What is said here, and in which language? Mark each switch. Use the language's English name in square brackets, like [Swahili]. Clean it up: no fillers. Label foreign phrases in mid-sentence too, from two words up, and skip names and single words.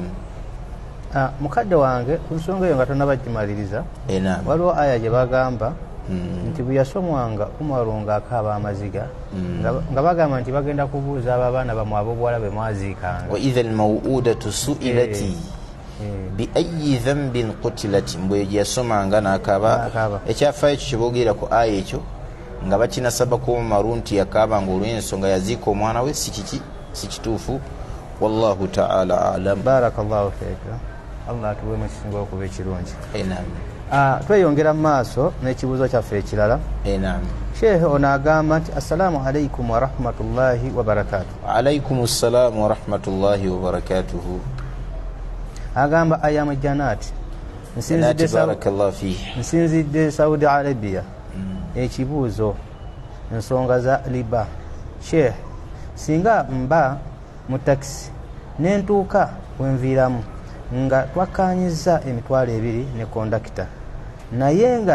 [Ganda] Mukadde wange ku nsonga eyo nga tonnabagimaliriza waliwo aya gye bagamba nti bwe yasomwanga Umaru ng'akaaba amaziga nga bagamba nti bagenda kubuuza abo abaana bamwe ab'obuwala be mwaziikanga [Arabic] وإذا الموءودة سئلت بأي ذنب قتلت [Ganda] mbwe yasomanga n'akaaba ekyafaayo ekyo kyeboogera ku aya ekyo nga bakinasaba ku Umaru nti yakaaba ng'olw'ensonga yaziika omwana we si kituufu [Arabic] والله تعالى أعلم. بارك الله فيك [Ganda] Allah atuweemu ekisinga okuba ekirungi. Tweyongera mu maaso n'ekibuuzo kyaffe ekirala. Sheikh ono agamba nti [Arabic] السلام عليكم ورحمة الله وبركاته. عليكم السلام ورحمة الله وبركاته. [Ganda] Agamba ayamu janati nsinzidde Saudi Arabia. Ekibuuzo ensonga za liba. Sheikh singa mba mu taxi nentuuka wenviiramu nga twakanyiza emitwalo 2 ne kondakita naye nga